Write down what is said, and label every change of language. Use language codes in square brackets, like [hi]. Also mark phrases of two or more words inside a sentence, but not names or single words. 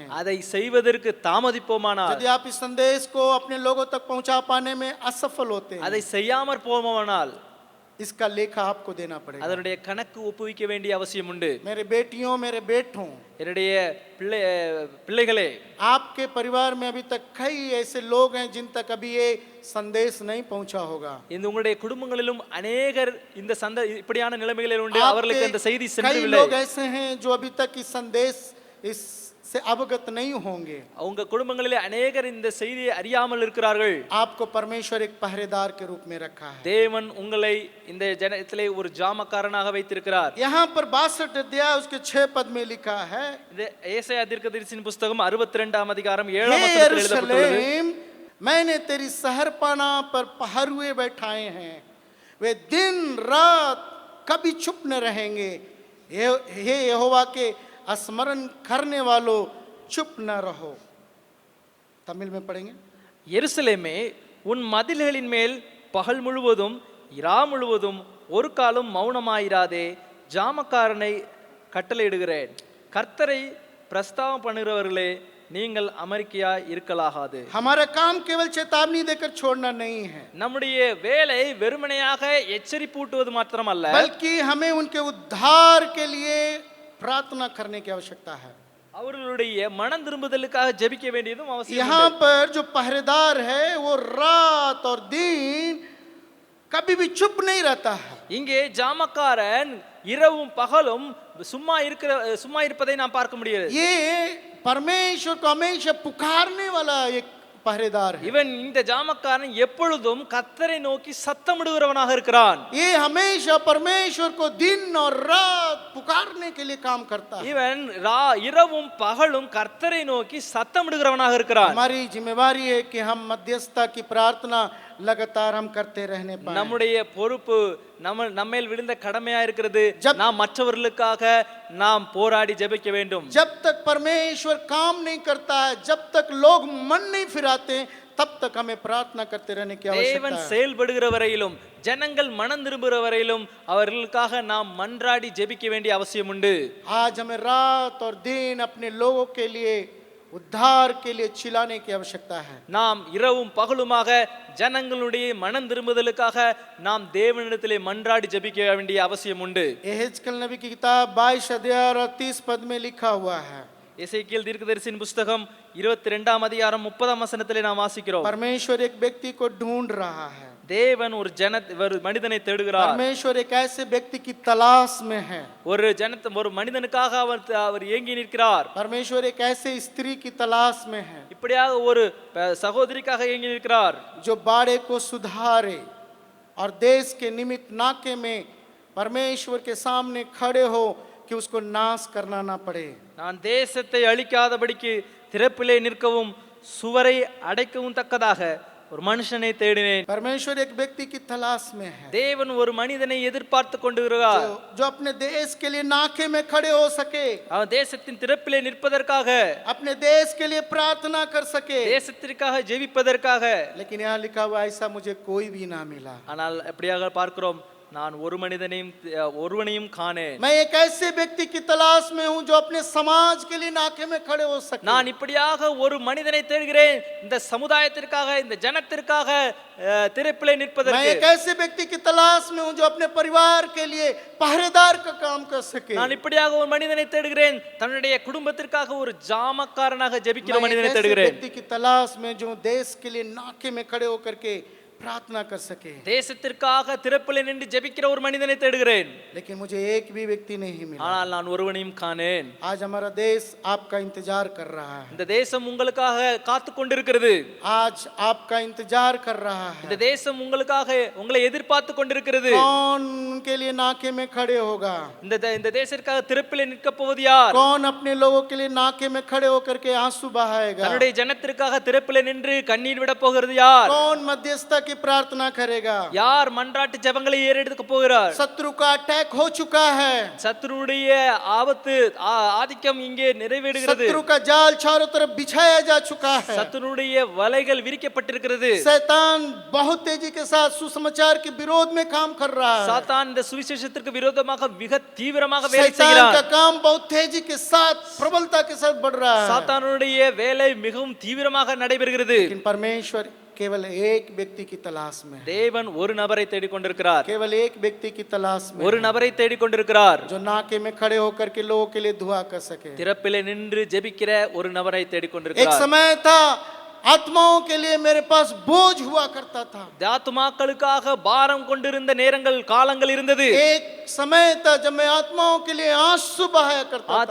[ta] அதை செய்வதற்கு தாமதிப்போமானால், [hi] यदि आप इस संदेश को अपने लोगों तक पहुंचा पाने में असफल होते हैं, [ta] அதை செய்யாமற் போமானால் [hi] इसका लेखा आपको देना पड़ेगा। [ta] அதனுடைய கணக்கு ஒப்புவிக்க வேண்டிய அவசியம் உண்டு. [hi] मेरे बेटियों, मेरे बेटों, [ta] என்னுடைய பிள்ளைகளே, [hi] आपके परिवार में अभी तक कई ऐसे लोग हैं जिन तक अभी ये संदेश नहीं पहुंचा होगा। [ta] இந்த உங்களுடைய குடும்பங்களிலும் अनेகர் இந்த இப்படியான நிலைமைகளில் உண்டு, அவர்களுக்கு அந்த செய்தி [hi] कई [ta] சென்றவில்லை. [hi] लोग ऐसे हैं जो अभी तक इस संदेश से अवगत नहीं होंगे। [ta] உங்க குடும்பங்களிலே अनेகர் இந்த செய்தியை அறியாமல் இருக்கிறார்கள். [hi] आपको परमेश्वर एक पहरेदार के रूप में रखा है। [ta] தேவன் உங்களை இந்த ஜனத்திலே ஒரு ஜாமக்காரனாக வைத்திருக்கிறார். [hi] यहाँ पर 62 अध्याय उसके 6 पद में लिखा है, [ta] இந்த ஏசாயா தீர்க்கதரிசியின் புத்தகம் 62ஆம் அதிகாரம் 7ஆம் [hi] हे [ta] வசனத்தில் எழுதப்பட்டுள்ளது, [hi] यरूशलेम, मैंने तेरी शहरपनाह पर पहरुए बैठाए हैं, वे दिन रात कभी चुप न रहेंगे। हे यहोवा के स्मरण करने वालों, चुप न रहो। तमिल में पढ़ेंगे। [ta] எருசலேமே, உன் மதில்களின் மேல் பகல் முழுவதும் இரா முழுவதும் ஒரு காலம் மௌனமாயிராதே. ஜாமக்காரனை கட்டளையிடுகிறேன், கர்த்தரை பிரஸ்தாபம் பண்ணுகிறவர்களே நீங்கள் அமெரிக்கையா இருக்கலாகாது. [hi] हमारा काम केवल चेतावनी देकर छोड़ना नहीं है, [ta] நம்முடைய வேலை வெறுமனையாக எச்சரிப்பூட்டுவது மாத்திரமல்ல, [hi] बल्कि हमें उनके उद्धार के लिए प्रार्थना करने की आवश्यकता है। [ta] அவர்களுடைய மனம் திரும்புதலுக்காக ஜெபிக்க வேண்டியதும் அவசியம். [hi] यहाँ पर जो पहरेदार है वो रात और दिन कभी भी चुप नहीं रहता है। [ta] இங்கே ஜாமக்காரன் இரவும் பகலும் சும்மா இருப்பதை நாம் பார்க்க முடியாது. [hi] ये परमेश्वर को हमेशा पुकारने वाला एक पहरेदार है। [ta] இவன் இந்த ஜாமக்காரன் எப்பொழுதும் கர்த்தரை நோக்கி சத்தமிடுகிறவனாக இருக்கிறான். [hi] ये हमेशा परमेश्वर को दिन और रात पुकारने के लिए काम करता है। [ta] இவன் இரவும் பகலும் கர்த்தரை நோக்கி சத்தமிடுகிறவனாக இருக்கிறான். [hi] हमारी जिम्मेवारी है कि हम मध्यस्थता की प्रार्थना लगातार हम करते रहने पाएं। [ta] நம்முடைய பொறுப்பு நம்மேல் விழுந்த கடமையா இருக்கிறது. நாம் மற்றவர்களுக்காக நாம் போராடி ஜெபிக்க வேண்டும். [hi] जब तक परमेश्वर काम नहीं करता है, जब तक लोग मन नहीं फिराते, तब तक हमें प्रार्थना करते रहने की आवश्यकता [ta] தேவன் [hi] है। [ta] செயல்படுகிற வரையிலும் ஜனங்கள் மனம் திரும்புகிற வரையிலும் அவர்களுக்காக நாம் மன்றாடி ஜெபிக்க வேண்டிய அவசியம் உண்டு. [hi] आज हमें रात और दिन अपने लोगों के लिए उद्धार के लिए चिल्लाने की आवश्यकता है। [ta] நாம் இரவும் பகலுமாக ஜனங்களுடைய மனம் திரும்புதலுக்காக நாம் தேவனிடத்திலே மன்றாடி ஜெபிக்க வேண்டிய அவசியம் உண்டு. [hi] एहेजकेल नबी की किताब 22 अध्याय और 30 पद में लिखा हुआ है। [ta] எசேக்கியேல் தீர்க்கதரிசியின் புத்தகம் 22ஆம் அதிகாரம் 30ஆம் வசனத்திலே நாம் வாசிக்கிறோம். [hi] परमेश्वर एक व्यक्ति को ढूंढ रहा है। [ta] தேவன் ஒரு மனிதனை தேடுகிறார். [hi] परमेश्वर एक ऐसे व्यक्ति की तलाश में है। [ta] ஒரு மனிதனுக்காக அவர் ஏங்கி நிற்கிறார். [hi] परमेश्वर एक ऐसे स्त्री की तलाश में है, [ta] இப்படியாக ஒரு சகோதரிக்காக ஏங்கி நிற்கிறார், [hi] जो बाड़े को सुधारे और देश के निमित्त नाके में परमेश्वर के सामने खड़े हो कि उसको नाश करना ना पड़े। [ta] நான் தேசத்தை அழிக்காதபடிக்கு திறப்பிலே நிற்கவும் சுவரை அடைக்கவும் தக்கதாக ஒரு மனுஷனை தேடினேன். [hi] परमेश्वर एक व्यक्ति की तलाश में है, [ta] தேவன் ஒரு மனிதனை எதிர்பார்த்து கொண்டிருக்கிறார், [hi] जो अपने देश के लिए नाके में खड़े हो सके, [ta] அவன் தேசத்தின் திறப்பிலே நிற்பதற்காக, [hi] अपने देश के लिए प्रार्थना कर सके। [ta] தேசத்திற்காக ஜெபிப்பதற்காக. [hi] लेकिन यहाँ लिखा हुआ ऐसा मुझे कोई भी ना मिला। [ta] ஆனால் எப்படியாக பார்க்கிறோம், நான் ஒருவனையும் காணேன். [hi] मैं एक ऐसे व्यक्ति की तलाश में हूँ जो अपने समाज के लिए नाके में खड़े हो सके। [ta] நான் இப்படியாக ஒரு மனிதனை தேடுகிறேன், இந்த சமுதாயத்திற்காக, இந்த ஜனத்திற்காக திறப்பிலே [hi] मैं [ta] நிற்பதற்கு. [hi] एक ऐसे व्यक्ति की तलाश में हूँ जो अपने परिवार के लिए पहरेदार का काम कर सके। [ta] நான் இப்படியாக ஒரு மனிதனை தேடுகிறேன், தன்னுடைய குடும்பத்திற்காக ஒரு ஜாமக்காரனாக ஜெபிக்கிற [hi] मैं एक [ta] மனிதனை [hi] ऐसे [ta] தேடுகிறேன். [hi] व्यक्ति की तलाश में जो देश के लिए नाके में खड़े होकर के प्रार्थना कर सके। [ta] தேசத்திற்காக திறப்பிலே நின்று ஜெபிக்கிற ஒரு மனிதனை தேடுகிறேன். [hi] लेकिन मुझे एक भी व्यक्ति नहीं मिला। [ta] ஆனால் நான் ஒருவனையும் காணேன். [hi] आज हमारा देश आपका इंतजार कर रहा है। [ta] இந்த தேசம் உங்களுக்காக காத்து கொண்டிருக்கிறது. [hi] आज आपका इंतजार कर रहा है। [ta] இந்த தேசம் உங்களை எதிர்பார்த்து கொண்டிருக்கிறது. [hi] कौन उनके लिए नाके में खड़े होगा? [ta] இந்த தேசத்திற்காக திறப்பிலே நிற்க போவது யார்? [hi] कौन अपने लोगों के लिए नाके में खड़े होकर के आंसू बहाएगा? [ta] தன்னுடைய ஜனத்திற்காக திறப்பிலே நின்று கண்ணீர் விட போகிறது யார்? [hi] कौन मध्यस्थता की प्रार्थना करेगा? [ta] யார் மன்றாட்டு ஜெபங்களை ஏறெடுக்க போகிறார்? [hi] शत्रु का अटैक हो चुका है। [ta] சத்துருடைய ஆதிக்கம் இங்கே நிறைவேறுகிறது. [hi] शत्रु का जाल चारों तरफ बिछाया जा चुका है। [ta] சத்துருடைய வலைகள் விரிக்கப்பட்டிருக்கிறது. [hi] शैतान बहुत तेजी के साथ सुसमाचार के विरोध में काम कर रहा है। [ta] சாத்தான் இந்த சுவிசேஷத்திற்கு விரோதமாக மிக தீவிரமாக வேலை [hi] शैतान [ta] செய்கிறான். [hi] का काम बहुत तेजी के साथ प्रबलता के साथ बढ़ रहा है। [ta] சாத்தானுடைய வேலை மிகவும் தீவிரமாக நடைபெறுகிறது. [hi] लेकिन परमेश्वर केवल एक व्यक्ति की तलाश में है। [ta] தேவன் ஒரு நபரை தேடிக் கொண்டிருக்கிறார். [hi] केवल एक व्यक्ति की तलाश में [ta] ஒரு நபரை தேடிக் கொண்டிருக்கிறார், [hi] जो नाके में खड़े होकर के लोगों के लिए दुआ कर सके। [ta] திறப்பிலே நின்று ஜெபிக்கிற ஒரு நபரை தேடிக் [hi] एक [ta] கொண்டிருக்கிறார். [hi] समय था आत्माओं के लिए मेरे पास बोझ हुआ करता था। [ta] ஆத்துமாக்களுக்காக பாரம் கொண்டிருந்த காலங்கள் இருந்தது. [hi] एक समय था जब मैं आत्माओं के लिए आंसू बहाया करता था।